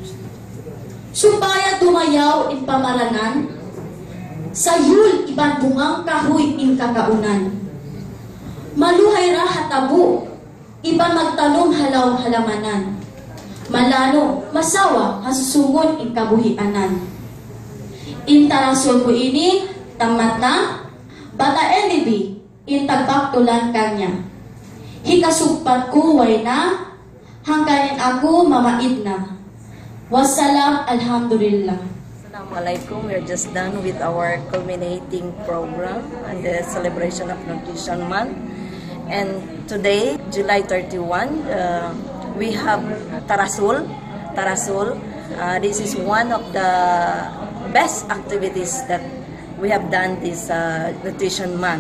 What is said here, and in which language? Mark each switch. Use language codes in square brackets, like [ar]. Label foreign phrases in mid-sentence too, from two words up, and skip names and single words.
[tsg] Supaya tumayaw in pamaranan, sayul iban bungang kahoy in kakaunan. Maluhay ra hatabu, iban magtalong halaw halamanan. Malano, masawa, hasusungon in kabuhianan. In tarasol ko ini, tamat na, bata NDB, in tagbaktulan kanya. Hikasugpat ko way na, hangganin ako mamaid na. Wassalam, alhamdulillah. Assalamualaikum. [en] We're just done with our culminating program and the celebration of Nutrition Month. And today, July 31, we have Tarasul. This is one of the best activities that we have done this Nutrition Month.